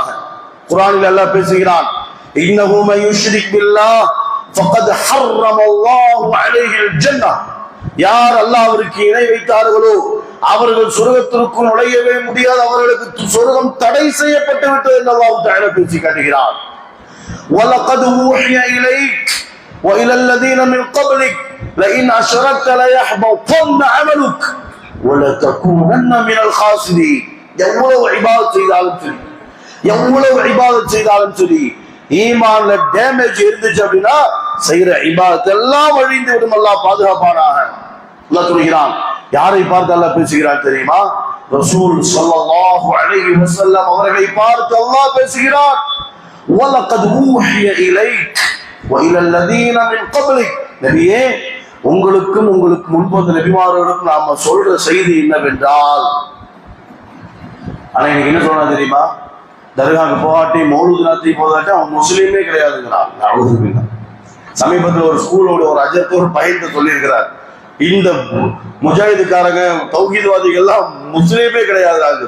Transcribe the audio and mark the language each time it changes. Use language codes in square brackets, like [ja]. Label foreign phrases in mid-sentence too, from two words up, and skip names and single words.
[ta] குர்ஆனில் அல்லாஹ் பேசுகிறான், [ar] إنه من يشرك بالله فقد حرم الله عليه الجنة. [ta] யார் அல்லாஹ்விற்கு இணை வைத்தார்களோ அவர்கள் சொர்க்கத்திற்கு நுழையவே முடியாது, அவர்களுக்கு சொர்க்கம் தடை செய்யப்பட்டு விட்டது என்று அல்லாஹ் தஆலா பேசி காட்டுகிறார். [ar] ولقد أوحي إليك وإلى الذين من قبلك لئن أشركت ليحبطن عملك ولتكونن من الخاسرين. [ta] எவ்வளவு இபாதத் செய்தாலும் சரி ஈமான்ல டேமேஜ் இருந்துச்சு அப்படின்னா செய்யற இபாதத் எல்லாம் அழிந்து விடும். அல்லாஹ் பாதுகாப்பானாக. அல்லாஹ் சொல்கிறான், யாரை பார்த்து அல்லாஹ் பேசுகிறான் தெரியுமா? ரசூல் [ar] صلى الله عليه وسلم [ta] அவர்களை பார்த்து அல்லாஹ் பேசுகிறான், [ar] وَلَقَدْ أُوحِيَ إِلَيْكَ وَإِلَى الَّذِينَ مِنْ قَبْلِكَ. [ta] நபியே, உங்களுக்கும் உங்களுக்கு முன்பு வந்த நபிமார்களுக்கும் நாம சொல்ற செய்தி என்னவென்றால், ஆனா எனக்கு என்ன சொல்றா தெரியுமா? தர்காவுக்கு போகாட்டி மௌலூத் நடத்தி போகாட்டி அவன் முஸ்லீமே கிடையாதுங்கிறான். சமீபத்தில் ஒரு ஸ்கூலோட ஒரு அஜர்த்து ஒரு பையன் சொல்லியிருக்கிறார், இந்த முஜாஹிதுக்காரங்க தௌஹீத்வாதிகள் முஸ்லீமே கிடையாது.